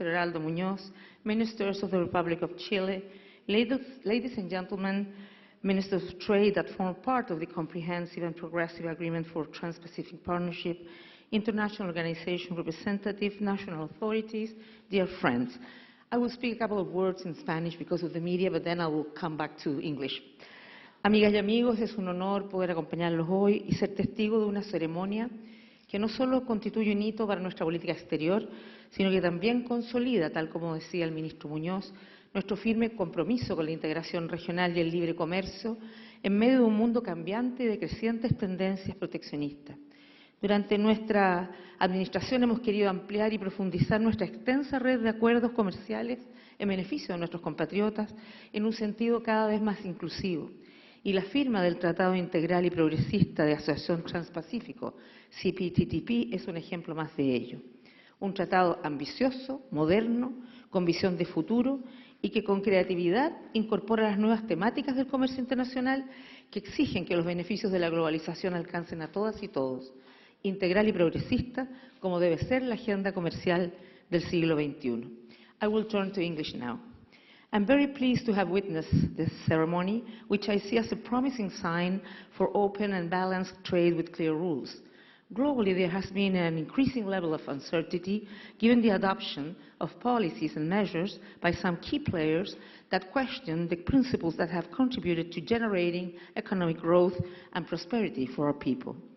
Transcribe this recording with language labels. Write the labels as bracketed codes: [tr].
[en] Heraldo Muñoz, Ministers of the Republic of Chile, ladies and gentlemen, Ministers of Trade that form part of the Comprehensive and Progressive Agreement for Trans-Pacific Partnership, international organization representatives, national authorities, dear friends. I will speak a couple of words in Spanish because of the media, but then I will come back to English. [es] Amigas y amigos, es un honor poder acompañarlos hoy y ser testigo de una ceremonia que no solo constituye un hito para nuestra política exterior, sino que también consolida, tal como decía el ministro Muñoz, nuestro firme compromiso con la integración regional y el libre comercio en medio de un mundo cambiante y de crecientes tendencias proteccionistas. Durante nuestra administración hemos querido ampliar y profundizar nuestra extensa red de acuerdos comerciales en beneficio de nuestros compatriotas en un sentido cada vez más inclusivo. Y la firma del Tratado Integral y Progresista de Asociación Transpacífico, CPTPP, es un ejemplo más de ello. Un tratado ambicioso, moderno, con visión de futuro y que con creatividad incorpora las nuevas temáticas del comercio internacional que exigen que los beneficios de la globalización alcancen a todas y todos, integral y progresista, como debe ser la agenda comercial del siglo XXI. [en] I will turn to English now. I'm very pleased to have witnessed this ceremony, which I see as a promising sign for open and balanced trade with clear rules. Globally, there has been an increasing level of uncertainty given the adoption of policies and measures by some key players that question the principles that have contributed to generating economic growth and prosperity for our people.